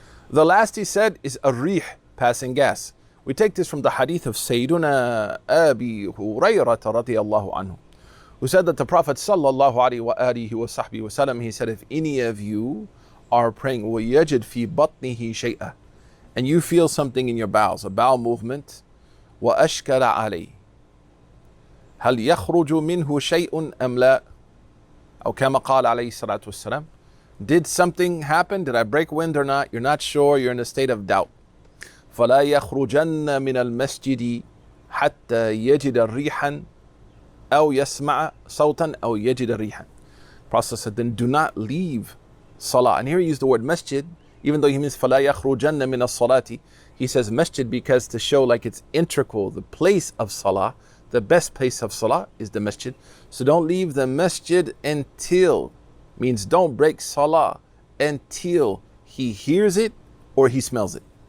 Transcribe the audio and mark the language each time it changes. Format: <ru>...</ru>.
<en>The last he said is ar-rih, passing gas. We take this from the hadith of Sayyiduna Abi Hurayrah radiyallahu anhu, who said that the Prophet sallallahu alaihi wa alihi wa sahbihi wa sallam, he said, if any of you are praying,</en> <ar>وَيَجِدْ فِي بَطْنِهِ شَيْئًا,</ar> <en>and you feel something in your bowels, a bowel movement,</en> <ar>وَأَشْكَلَ عَلَيْهِ هَلْ يَخْرُجُ مِنْهُ شَيْءٌ أَمْ لَا, أو كما قال عليه الصلاة والسلام,</ar> <en>did something happen? Did I break wind or not? You're not sure, you're in a state of doubt.</en> <ar>فَلَا يَخْرُجَنَّ مِنَ الْمَسْجِدِ حَتَّى يَجِدَ رِيحًا أو يسمع صوتا أو يجد ريحا.</ar> <en>Prophet said, then do not leave salah. And here he used the word masjid, even though he means</en> <ar>فَلَا يَخْرُجَنَّ مِنَ الصَّلَاةِ.</ar> <en>He says masjid because to show like it's integral, the place of salah, the best place of salah is the masjid. So don't leave the masjid until, means don't break salah until he hears it or he smells it.</en>